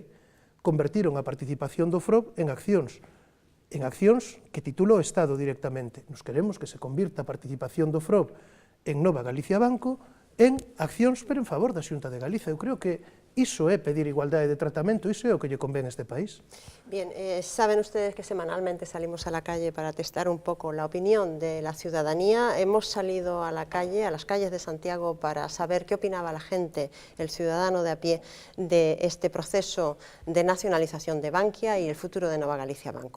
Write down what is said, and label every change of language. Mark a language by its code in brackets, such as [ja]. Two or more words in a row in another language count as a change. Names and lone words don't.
[gl] Convertiron a participación do FROB en accións que titula o Estado directamente. Nos queremos que se convirta a participación do FROB en Nova Galicia Banco en accións, pero en favor da Xunta de Galiza. Eu creo que iso é pedir igualdade de tratamento, iso é o que lle convén a este país. [es] Bien, saben ustedes que semanalmente salimos a la calle para testar un poco la opinión de la ciudadanía. Hemos salido a la calle, a las calles de Santiago, para saber qué opinaba la gente, el ciudadano de a pie, de este proceso de nacionalización de Bankia y el futuro de Nova Galicia Banco.